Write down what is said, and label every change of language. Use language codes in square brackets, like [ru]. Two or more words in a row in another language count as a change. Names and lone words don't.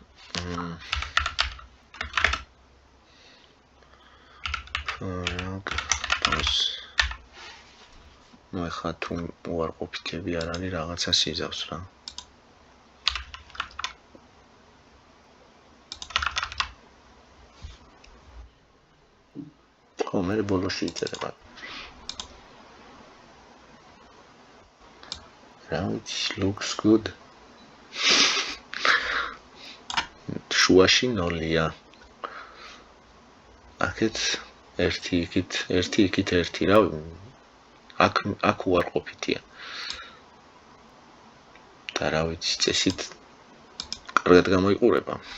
[ka] ნუ ახლა თუ უარყოფითები არ არის რაღაცა სიზავს რა. ხო, მე ბოლოში იწერება. [en] Right, looks good. [ka] შუაში 0-ია. აქეთ 1 იქით 1 რა. აქ უარყოფითია. და რა ვიცი, წესით კარგად გამოიყურება.